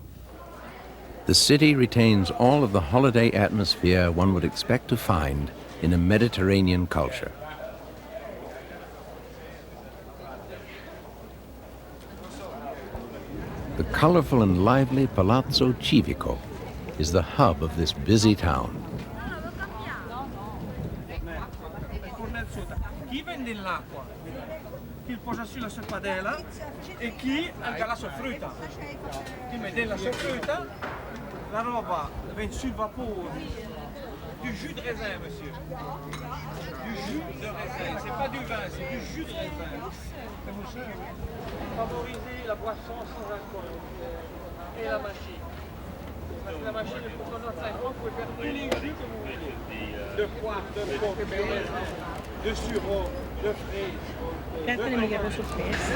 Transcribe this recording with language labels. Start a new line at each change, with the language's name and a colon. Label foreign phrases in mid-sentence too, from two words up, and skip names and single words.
English: The city retains all of the holiday atmosphere one would expect to find in a Mediterranean culture. The colorful and lively Palazzo Civico is the hub of this busy town.
Italian: nell'acqua, chi posa sulla sua padella e chi anche la sua frutta. Chi mette la sua frutta, la roba va sul vapore.
French: Du jus de raisin, monsieur. Du jus de raisin, c'est pas du vin, c'est du jus de raisin. Favoriser la boisson sans alcool et la machine. Parce que la machine est pour qu'on a 5 ans, vous pouvez faire tous les jus que vous voulez. De poire, de coque, de sureau, de fraises.